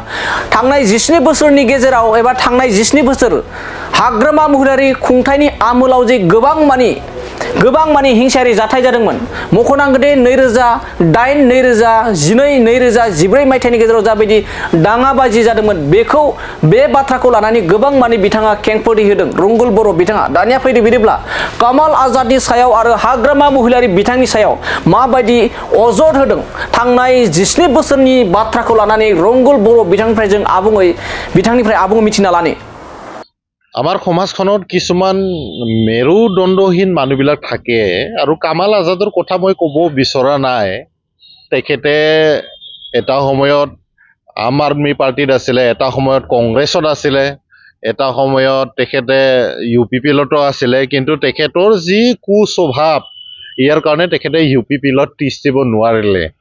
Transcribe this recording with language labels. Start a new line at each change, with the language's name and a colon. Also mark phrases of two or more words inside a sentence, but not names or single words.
Bodo: थांनाय 17 बोसोरनि गेजेराव एबा थांनाय 17 बोसोर हाग्रामा महिलारि खुंथायनि आमोलाव जे गोबां मानि हिंसायारि जाथाय जादोंमोन, मख'नांगोन दि 2008, 2012, 2014 मायथाइनि गेजेराव जाबायदि दाङाबाजि जादोंमोन, बे बाथ्राखौ लानानै गोबां मानि बिथाङा खेंफोरथि होदों रंगुल बर' बिथाङा। दानिया फैदो बिदिब्ला कमल आजादनि सायाव आरो हाग्रामा महिलारि बिथांनि सायाव माबायदि अजद होदों थांनाय 17 बोसोरनि बाथ्राखौ लानानै रंगुल बर' बिथांनिफ्राय जों आबुङै मिथिना लानि।
Assamese: আমাৰ সমাজখনত কিছুমান মেৰুদণ্ডহীন মানুহবিলাক থাকে আৰু কামাল আজাদৰ কথা মই ক'ব বিচৰা নাই। তেখেতে এটা সময়ত আম আদমি পাৰ্টিত আছিলে, এটা সময়ত কংগ্ৰেছত আছিলে, এটা সময়ত তেখেতে UPPLতো আছিলে, কিন্তু তেখেতৰ যি কুস্বভাৱ ইয়াৰ কাৰণে তেখেতে UPPLত তিষ্ঠিব নোৱাৰিলে।